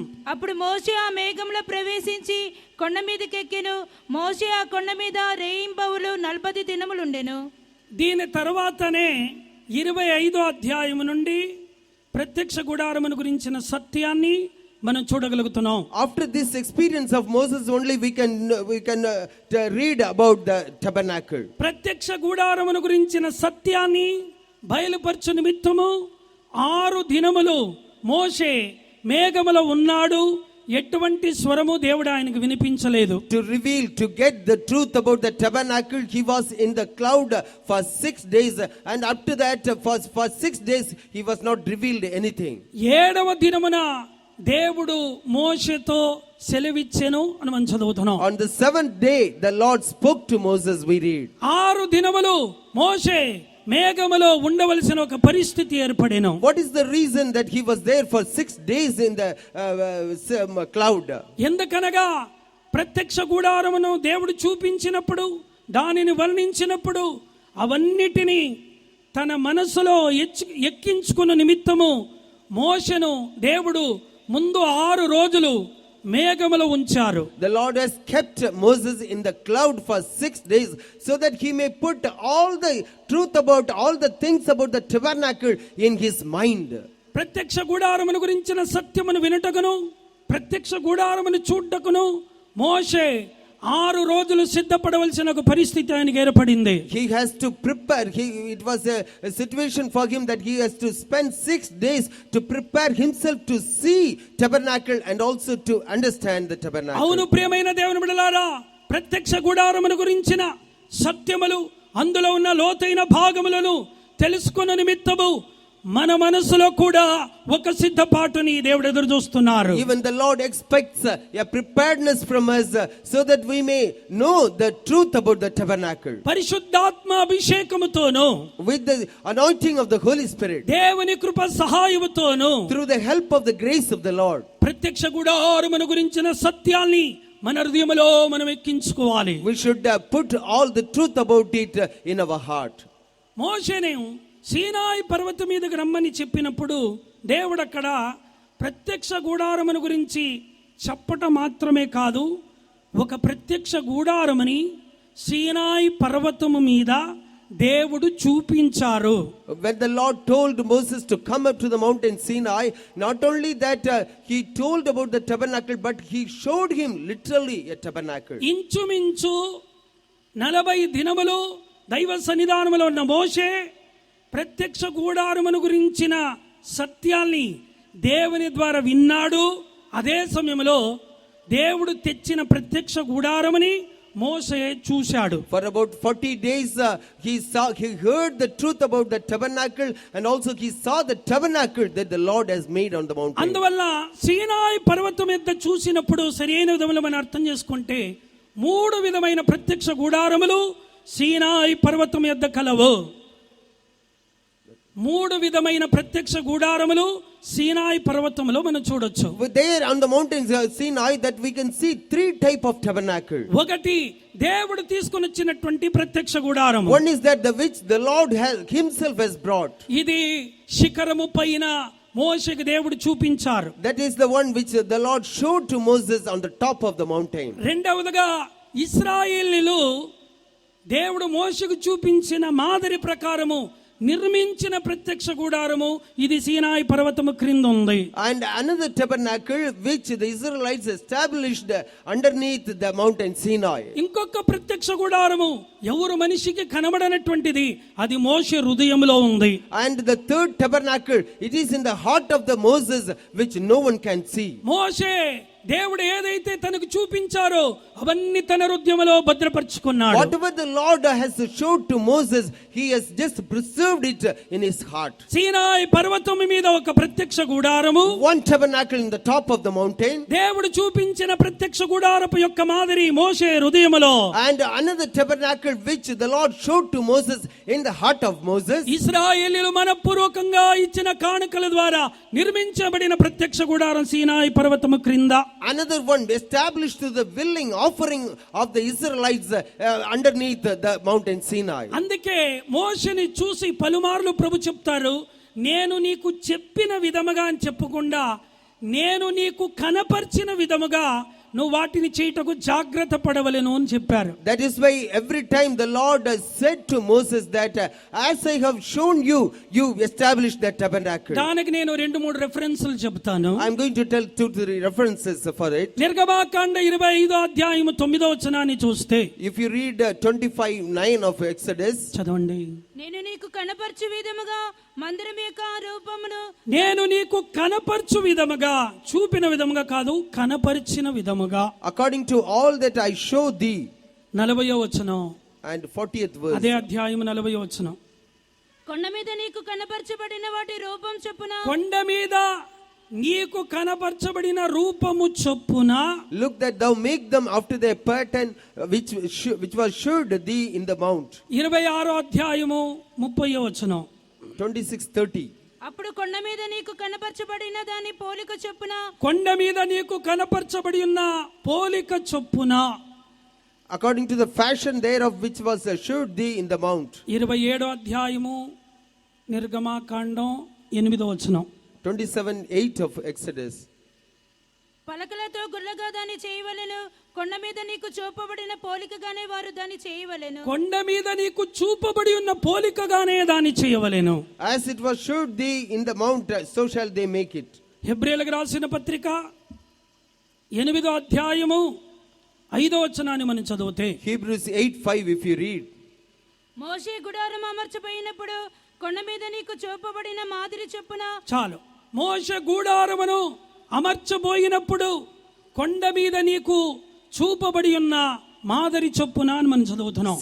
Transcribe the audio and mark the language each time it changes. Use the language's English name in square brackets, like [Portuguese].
[Telugu] అప్పుడు మోషే ఆ మేఘంలో ప్రవేశించి కొండ మీదకెక్కెను. మోషే ఆ కొండ మీద రేయింబవలు 40 దినములు ఉండెను. దీని తర్వాతనే 25వ అధ్యాయం నుండి ప్రత్యక్ష గుడారమును గురించిన సత్యాన్ని మనం చూడగలుగుతున్నాం. [English] After this experience of Moses only we can read about the tabernacle. [Telugu] ప్రత్యక్ష గుడారమును గురించిన సత్యాన్ని బయలుపరచు నిమిత్తము 6 దినములు మోషే మేఘములో ఉన్నాడు. ఎటువంటి స్వరము దేవుడు ఆయనకు వినిపించలేదు. [English] To reveal, to get the truth about the tabernacle, he was in the cloud for 6 days, and up to that for 6 days he was not revealed anything. [Telugu] 7వ దినమున దేవుడు మోషేతో సెలవిచ్చెను అని మనం చదువుతున్నాం. [English] On the 7th day the Lord spoke to Moses, we read. [Telugu] 6 దినములు మోషే మేఘములో ఉండవలసిన ఒక పరిస్థితి ఏర్పడెను. [English] What is the reason that he was there for 6 days in the cloud? [Telugu] ఎందుకనగా ప్రత్యక్ష గుడారమును దేవుడు చూపించినప్పుడు, దానిని వర్ణించినప్పుడు అవన్నిటినీ తన మనసులో ఎక్కించుకున్న నిమిత్తము మోషేను దేవుడు ముందు 6 రోజులు మేఘములో ఉంచారు. [English] The Lord has kept Moses in the cloud for 6 days so that he may put all the truth about all the things about the tabernacle in his mind. [Telugu] ప్రత్యక్ష గుడారమును గురించిన సత్యమును వినుటకును ప్రత్యక్ష గుడారమును చూడటకును మోషే 6 రోజులు సిద్ధపడవలసిన ఒక పరిస్థితి ఆయనకి ఏర్పడింది. [English] He has to prepare. It was a situation for him that he has to spend 6 days to prepare himself to see tabernacle and also to understand the tabernacle. [Telugu] అవును ప్రియమైన దేవుని బిడ్డలారా, ప్రత్యక్ష గుడారమును గురించిన సత్యములు అందులో ఉన్న లోతైన భాగములను తెలుసుకున్న నిమిత్తము మన మనసులో కూడా ఒక సిద్ధపాటుని దేవుడు ఎదురు చూస్తున్నారు. [English] Even the Lord expects a preparedness from us so that we may know the truth about the tabernacle. [Telugu] పరిశుద్ధాత్మ అభిషేకముతోను [English] With the anointing of the Holy Spirit. [Telugu] దేవుని కృప సహాయముతోను [English] Through the help of the grace of the Lord. [Telugu] ప్రత్యక్ష గుడారమును గురించిన సత్యాల్ని మన హృదయములో మనం ఎక్కించుకోవాలి. [English] We should put all the truth about it in our heart. [Telugu] మోషేను సీనాయి పర్వతం మీదకి రమ్మని చెప్పినప్పుడు దేవుడు అక్కడ ప్రత్యక్ష గుడారమును గురించి చెప్పటం మాత్రమే కాదు, ఒక ప్రత్యక్ష గుడారమని సీనాయి పర్వతము మీద దేవుడు చూపించారు. [English] When the Lord told Moses to come up to the mountain Sinai, not only that he told about the tabernacle, but he showed him literally a tabernacle. [Telugu] ఇంచుమించు 40 దినములు దైవ సన్నిధానములో ఉన్న మోషే ప్రత్యక్ష గుడారమును గురించిన సత్యాల్ని దేవుని ద్వారా విన్నాడు. అదే సమయంలో దేవుడు తెచ్చిన ప్రత్యక్ష గుడారముని మోషే చూశాడు. [English] For about 40 days he heard the truth about the tabernacle and also he saw the tabernacle that the Lord has made on the mountain. [Telugu] అందువల్ల సీనాయి పర్వతం మీద చూసినప్పుడు సరైన విధంలో మనం అర్థం చేసుకుంటే 3 విధమైన ప్రత్యక్ష గుడారములు సీనాయి పర్వతం మీద కలవు. 3 విధమైన ప్రత్యక్ష గుడారములు సీనాయి పర్వతంలో మనం చూడొచ్చు. [English] There on the mountains Sinai that we can see 3 type of tabernacle. [Telugu] ఒకటి దేవుడు తీసుకొని వచ్చినటువంటి ప్రత్యక్ష గుడారము. [English] One is that the which the Lord himself has brought. [Telugu] ఇది శిఖరము పైన మోషేకి దేవుడు చూపించారు. [English] That is the one which the Lord showed to Moses on the top of the mountain. [Telugu] రెండవదిగా ఇశ్రాయేలీయులు దేవుడు మోషేకు చూపించిన మాదిరి ప్రకారము నిర్మించిన ప్రత్యక్ష గుడారము ఇది సీనాయి పర్వతము క్రింద ఉంది. [English] And another tabernacle which the Israelites established underneath the mountain Sinai. [Telugu] ఇంకొక ప్రత్యక్ష గుడారము ఎవరు మనిషికి కనబడనటువంటిది, అది మోషే హృదయంలో ఉంది. [English] And the third tabernacle, it is in the heart of the Moses which no one can see. [Telugu] మోషే దేవుడు ఏదైతే తనకు చూపించారో అవన్నీ తన హృదయంలో భద్రపరుచుకున్నాడు. [English] Whatever the Lord has showed to Moses, he has just preserved it in his heart. [Telugu] సీనాయి పర్వతం మీద ఒక ప్రత్యక్ష గుడారము, [English] One tabernacle in the top of the mountain. [Telugu] దేవుడు చూపించిన ప్రత్యక్ష గుడారపు యొక్క మాదిరి మోషే హృదయములో. [English] And another tabernacle which the Lord showed to Moses in the heart of Moses. [Telugu] ఇశ్రాయేలీయులు మనపూర్వకంగా ఇచ్చిన కానుకల ద్వారా నిర్మించబడిన ప్రత్యక్ష గుడారం సీనాయి పర్వతము క్రింద. [English] Another one established to the willing offering of the Israelites underneath the mountain Sinai. [Telugu] అందుకే మోషేని చూసి పలుమార్లు ప్రభు చెప్తారు, నేను నీకు చెప్పిన విధముగా అని చెప్పకుండా నేను నీకు కనపర్చిన విధముగా నువ్వు వాటిని చేయటకు జాగ్రత్త పడవలెను అని చెప్పారు. [English] That is why every time the Lord said to Moses that as I have shown you, you establish that tabernacle. [Telugu] దానికి నేను 2-3 రెఫరెన్స్లు చెప్తాను. [English] I am going to tell 2-3 references for it. [Telugu] నిర్గమాకాండ 25వ అధ్యాయము 9వ వచనాన్ని చూస్తే, [English] If you read 25:9 of Exodus, [Telugu] చదవండి. నేను నీకు కనపరచు విధముగా మందిరం యొక్క రూపమును, నేను నీకు కనపరచు విధముగా, చూపిన విధముగా కాదు, కనపరిచిన విధముగా. [English] according to all that I show thee. [Telugu] 40వ వచనం. [English] And 40th verse. [Telugu] అదే అధ్యాయం 40వ వచనం. కొండ మీద నీకు కనపరచబడిన వాటి రూపం చొప్పున, కొండ మీద నీకు కనపరచబడిన రూపము చొప్పున, [English] Look that thou make them after their pattern which was showed thee in the mount. [Telugu] 26వ అధ్యాయము 30వ వచనం. [English] 26:30. [Telugu] అప్పుడు కొండ మీద నీకు కనపరచబడిన దాని పోలిక చొప్పున, కొండ మీద నీకు కనపరచబడి ఉన్న పోలిక చొప్పున, [English] according to the fashion thereof which was showed thee in the mount. [Telugu] 27వ అధ్యాయము నిర్గమాకాండం 8వ వచనం. [English] 27:8 of Exodus. [Telugu] పలకలతో గుల్లగా దాన్ని చేయవలెను. కొండ మీద నీకు చూపబడిన పోలికగానే వారు దాన్ని చేయవలెను. కొండ మీద నీకు చూపబడి ఉన్న పోలికగానే దాన్ని చేయవలెను. [English] As it was showed thee in the mount, so shall they make it. [Telugu] హెబ్రీయులకు రాసిన పత్రిక 8వ అధ్యాయము 5వ వచనాన్ని మనం చదివితే, [English] Hebrews 8:5 if you read. [Telugu] మోషే గుడారం అమర్చబోయినప్పుడు కొండ మీద నీకు చూపబడిన మాదిరి చొప్పున. చాలు. మోషే గూడారమును అమర్చబోయినప్పుడు కొండ మీద నీకు చూపబడి ఉన్న మాదిరి చొప్పున అని మనం చదువుతున్నాం.